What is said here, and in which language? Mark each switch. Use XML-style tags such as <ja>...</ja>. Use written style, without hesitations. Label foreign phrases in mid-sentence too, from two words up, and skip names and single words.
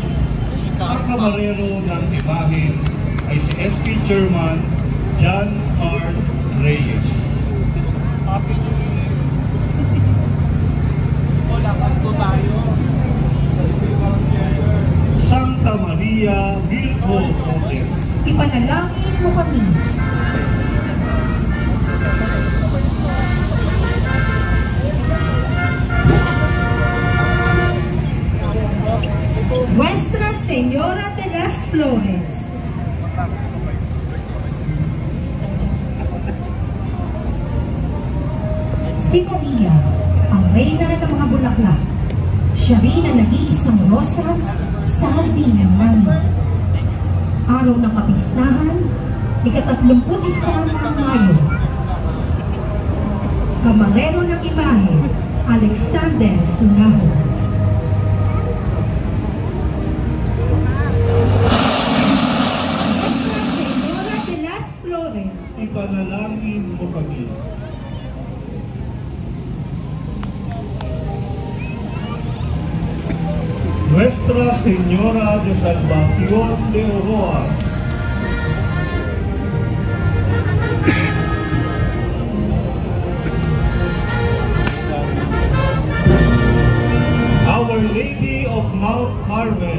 <tl>Ang kamarero ng imahen ay si SK Chairman John R. Reyes.</tl> <la>Santa Maria Virgo Potens.</la> <tl>Ipanalangin mo kami. Nuestra Señora de las Flores. Si Maria, ang reyna ng mga bulaklak, siya rin ang nag-iisang rosas sa hardin ng langit. Araw ng kapistahan, ika-31 ng Mayo. Kamarero ng imahe, Alexander Sunaho. Nuestra Señora de las Flores. Ipanalangin mo kami. Nuestra Señora de Salvación de Oroa. Our Lady of Mount Carmel.</tl>